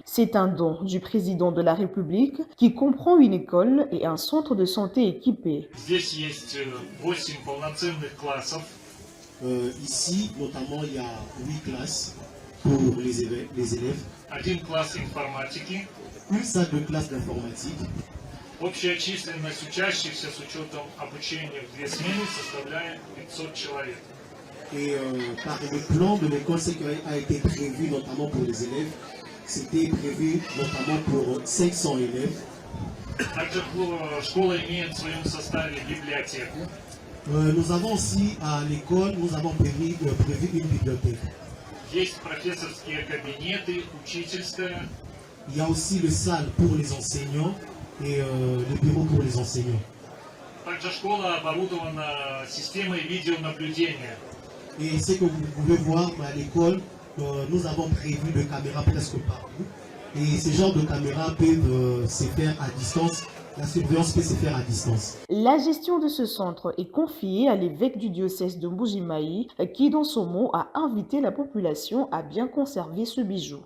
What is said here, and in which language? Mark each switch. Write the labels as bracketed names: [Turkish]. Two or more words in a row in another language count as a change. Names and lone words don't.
[French] C'est un don du président de la République qui comprend une école et un centre de santé équipé. Ici, notamment, il y a 8 classes pour les élèves. Une salle de classe d'informatique. [Russian] Общая численность учащихся с учетом обучения в 2 смены составляет 500 человек. [French] Et par le plan de l'école, ce qui a été prévu notamment pour les élèves, c'était prévu notamment pour 500 élèves. [Russian] Также школа имеет в своем составе библиотеку. [French] Nous avons aussi à l'école, nous avons prévu une bibliothèque. [Russian] Есть профессорские кабинеты, учительская. [French] Il y a aussi le salle pour les enseignants et le bureau pour les enseignants. [Russian] Также школа оборудована системой видеонаблюдения. [French] Et ce que vous pouvez voir à l'école, nous avons prévu des caméras presque partout. Et ce genre de caméras peuvent se faire à distance. La surveillance peut se faire à distance. La gestion de ce centre est confiée à l'évêque du diocèse de Mbuji-Mayi qui, dans son mot, a invité la population à bien conserver ce bijou.